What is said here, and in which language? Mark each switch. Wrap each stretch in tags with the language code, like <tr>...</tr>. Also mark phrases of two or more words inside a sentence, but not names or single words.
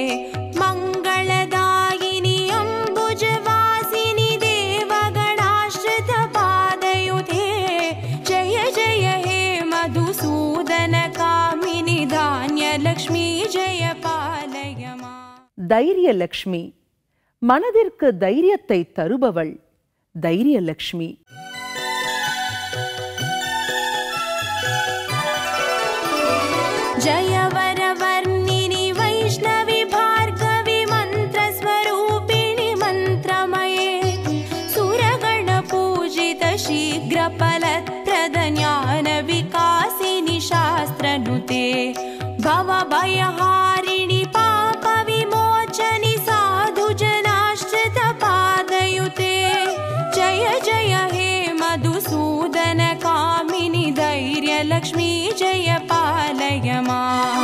<sa>मंगलदायिनी अम्बुजवासिनी देवगणाश्रित पादयुते जय जय हे मधुसूदन कामिनी धान्यलक्ष्मी जय पालय मां.</sa> <ta>தைரியலக்ஷ்மி. மனதிற்கு தைரியத்தை தருபவள் தைரியலக்ஷ்மி.</ta> <sa>जय वरवर्णिनि वैष्णवी भार्गवी मन्त्रस्वरूपिणि मन्त्रमये सुरगणपूजित शीघ्रफलप्रद ज्ञानविकासिनि शास्त्रनुते भवभयहारिणि पापविमोचनि साधुजनाश्रित पादयुते जय जय हे मधुसूदन कामिनी धैर्यलक्ष्मी जय पालय मां.</sa>